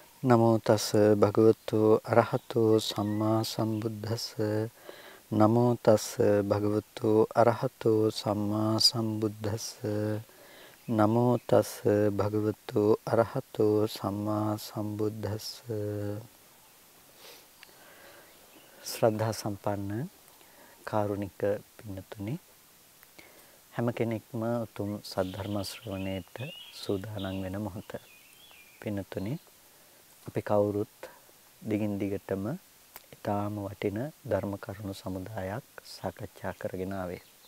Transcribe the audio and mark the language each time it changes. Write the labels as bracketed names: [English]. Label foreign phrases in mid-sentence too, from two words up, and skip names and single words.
[Pali] නමෝ තස් භගවතු අරහතෝ සම්මා සම්බුද්දස්ස නමෝ තස් භගවතු අරහතෝ සම්මා සම්බුද්දස්ස නමෝ තස් භගවතු අරහතෝ සම්මා සම්බුද්දස්ස [Sinhala] ශ්‍රද්ධා සම්පන්න කාරුණික පින්නතුනි හැම කෙනෙක්ම උතුම් සද්ධර්ම ශ්‍රවණයට සූදානම් වෙන මොහොත පින්නතුනි අපි කවුරුත් දිගින් දිගටම ඊටාම වටින ධර්ම කරුණු සමුදායක් සාකච්ඡා කරගෙන ආවේ.